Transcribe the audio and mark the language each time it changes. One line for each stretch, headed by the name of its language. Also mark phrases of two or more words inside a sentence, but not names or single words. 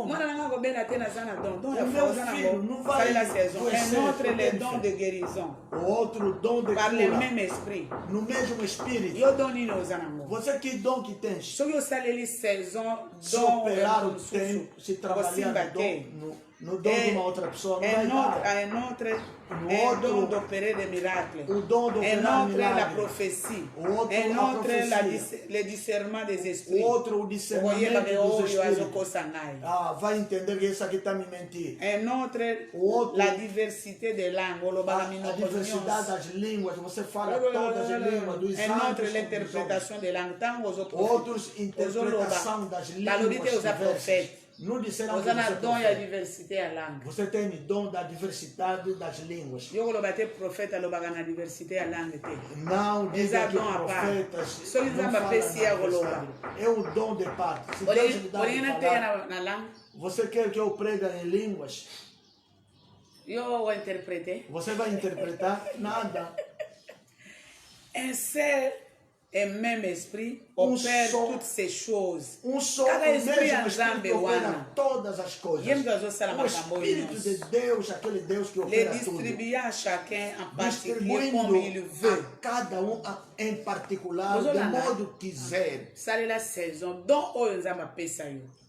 Portuguese: O meu filho não vai adoecer. O outro dom de cura. No mesmo espírito. Você que dom que tens? Se operar o tempo, se trabalhar no dom de uma outra pessoa, não vai dar.
French: Un don d'opérer des miracles. Un autre la prophétie. Un autre le discernement des esprits.
Portuguese: Outro o discernimento dos espíritos. Vai entender que isso aqui está me mentindo.
French: Un autre la diversité des langues.
Portuguese: A diversidade das línguas. Você fala todas as línguas dos anjos.
French: Un autre l'interprétation des langues.
Portuguese: Outros interpretação das línguas. Não disseram que você tem dom da diversidade das línguas. Não diga que profetas não falam. É o dom de parte. Se Deus lhe dá de falar, você quer que eu pregue em línguas? Você vai interpretar? Nada.
French: Et même esprit opère toutes ces choses.
Portuguese: Cada espírito opera todas as coisas. O Espírito de Deus, aquele Deus que opera tudo. Distribuindo a cada em particular, de modo que quiser.